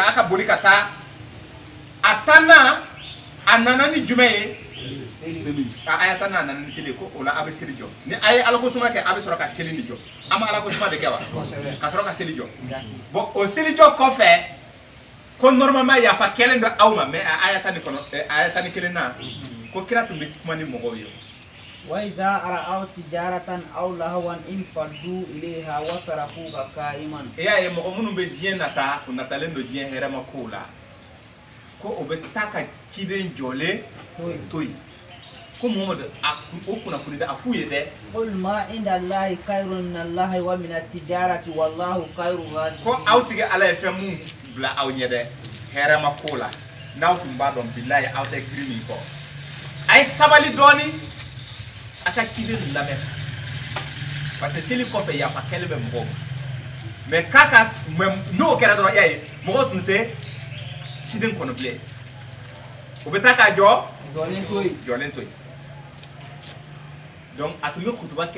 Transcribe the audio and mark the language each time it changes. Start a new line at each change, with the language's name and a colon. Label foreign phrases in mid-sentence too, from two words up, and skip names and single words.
Bambara: a ka boli ka taa a tanna a nana ni jumɛn ye seli a aya tanna a nana ni seli ko o la a bɛ seli jɔ ni a ye ala ko suma kɛ a bɛ sɔrɔ ka seli ni jɔ an ma ala ko suma de kɛ wa ka sɔrɔ ka seli jɔ bon o seli jɔ kɔfɛ ko normalement yafa kɛlen don aw ma mais a aya tan ni kelen na ko kira tun bɛ kuma ni mɔgɔw ye
Arabic: وإذا رأوا تجارة أو لهوا انفضوا إليها وتركوك قائما.
Bambara: y'a ye mɔgɔ minnu bɛ diɲɛ nata o natalen don diɲɛ hɛrɛma kow la ko o bɛ taa ka ciden jɔlen to yen ko Muhamadu o kunnafoni da a f'u ye dɛ.
Arabic: قل ما عند الله خير من الله ومن التجارة والله خير الرازقين.
Bambara: ko aw tigi ala ye fɛn mun bila aw ɲɛ dɛ hɛrɛma ko la n'aw tun b'a dɔn bilayi aw tɛ girin min kɔ a ye sabali dɔɔni. A ka ciden ninnu lamɛn
French: parce que
Bambara: seli kɔfɛ yafa kɛlen bɛ mɔgɔw ma mais n'o kɛra dɔrɔn y'a ye mɔgɔw tun tɛ ciden kɔnɔ bilen o bɛ taa k'a jɔ jɔlen to yen donc a tun bɛ kutuba kɛ